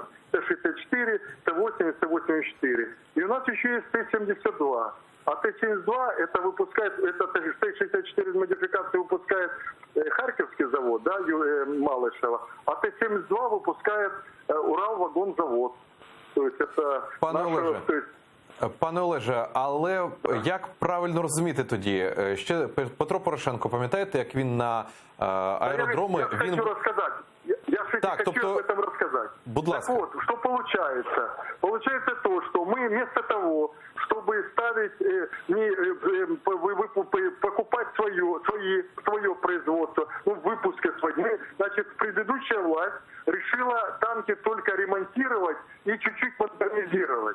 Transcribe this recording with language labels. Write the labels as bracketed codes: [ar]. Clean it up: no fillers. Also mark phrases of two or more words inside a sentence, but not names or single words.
[ru] Т-64, Т-80, Т-84. И у нас еще есть Т-72. А Т-72 это выпускает, это Т-64 с модификацией выпускает Харьковский завод, да, Малышева. А Т-72 выпускает Уралвагонзавод. То есть это [uk] Пане Олеже, але як правильно розуміти тоді? Ще Петро Порошенко, пам'ятаєте, як він на аеродроми... [ru] Я хочу рассказать. Я хочу об этом рассказать. [uk] Будь ласка. [ru] Так вот, что получается? Получается то, что мы вместо того, чтобы ставить, покупать свое производство, выпуски свои, значит, предыдущая власть решила танки только ремонтировать и чуть-чуть модернизировать.